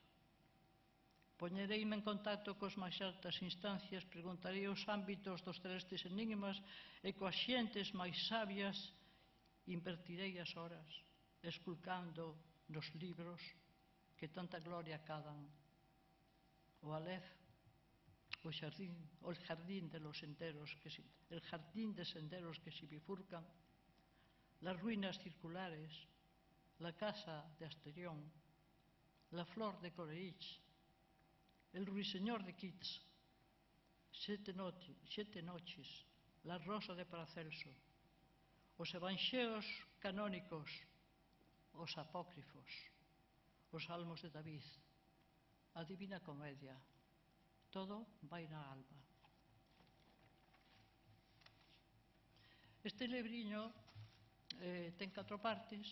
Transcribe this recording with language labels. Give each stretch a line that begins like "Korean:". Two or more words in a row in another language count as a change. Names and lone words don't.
Galician: Poñereime en contacto cos máis altas instancias, preguntarei os ámbitos dos celestes enigmas e coas xentes máis sabias invertirei as horas esculcando nos libros que tanta gloria acadan. O Aleph, o jardín de los senderos, el jardín de senderos que se bifurcan, las ruinas circulares, la casa de Asterión, la flor de Coleridge, el ruiseñor de Keats, siete noches, la rosa de Paracelso, os evanxeos canónicos, os apócrifos, os salmos de David, a Divina Comedia, todo vai na alma. Este libriño ten 4 partes.